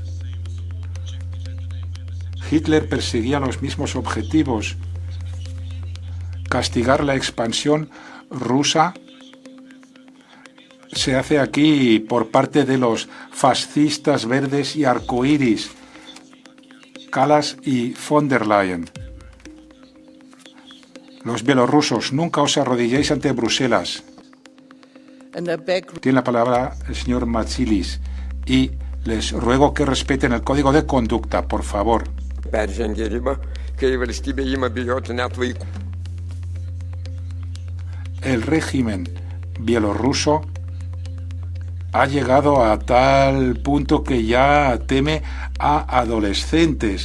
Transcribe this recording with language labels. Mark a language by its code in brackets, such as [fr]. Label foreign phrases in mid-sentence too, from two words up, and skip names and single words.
[es] Hitler perseguía los mismos objetivos. Castigar la expansión rusa se hace aquí por parte de los fascistas verdes y arcoíris, Kallas y von der Leyen. Los bielorrusos, nunca os arrodilléis ante Bruselas. Tiene la palabra el señor Matsilis y les ruego que respeten el código de conducta, por favor. El régimen bielorruso ha llegado a tal punto que ya teme a adolescentes.